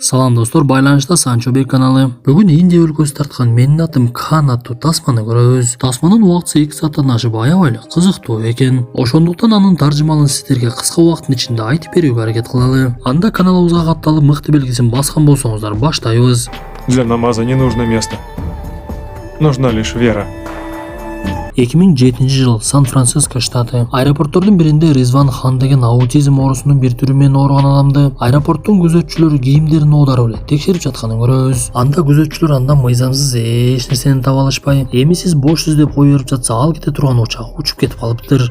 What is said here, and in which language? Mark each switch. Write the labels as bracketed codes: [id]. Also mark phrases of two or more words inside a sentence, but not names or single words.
[ky] Салам достор, байланышта Санчобек каналы. Бүгін Индия өлкөсү тарткан менин атым Кхан аттуу тасманы көрөбүз. Тасманын убактысы 2 сааттан ашып аябай кызыктуу экен. Ошондуктан анын таржымалын сиздерге кыска убакыттын ичинде айтып берүүгө аракет кылалы. Анда каналыбызга катталып мыкты белгисин баскан болсоңуздар баштайбыз. [ru] Для намаза не нужно место. Нужна лишь вера. [ky] 2007 жыл Сан-Франциско штаты. Аэропорттордун биринде Ризван Хан деген аутизм оорусунун бир түрү менен ооруган адамды аэропорттун күзөтчүлөрү кийимдерин оодарып эле текшерип жатканын көрөбүз. Анда күзөтчүлөр андан мыйзамсыз эч нерсени таба алышпай, эми сиз бошсуз деп кое берип жатса, ал кете турган учак учуп кетип калыптыр.